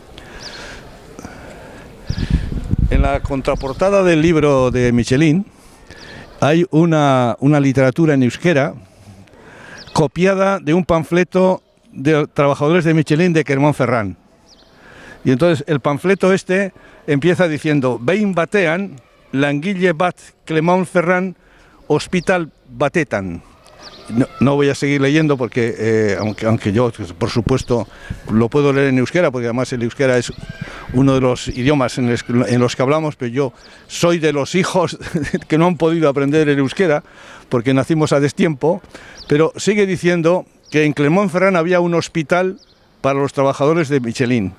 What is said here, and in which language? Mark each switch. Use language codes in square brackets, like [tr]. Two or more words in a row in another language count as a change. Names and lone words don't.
[es] En la contraportada del libro de Michelin hay una literatura en euskera copiada de un panfleto de trabajadores de Michelin de Clermont-Ferrand. Y entonces el panfleto este empieza diciendo: [eu] Behin batean, langile bat Clermont-Ferrand hospital batetan. [es] No voy a seguir leyendo porque, aunque yo, por supuesto, lo puedo leer en euskera, porque además el euskera es uno de los idiomas en los que hablamos, pero yo soy de los hijos que no han podido aprender el euskera, porque nacimos a destiempo, pero sigue diciendo que en Clermont-Ferrand había un hospital para los trabajadores de Michelin.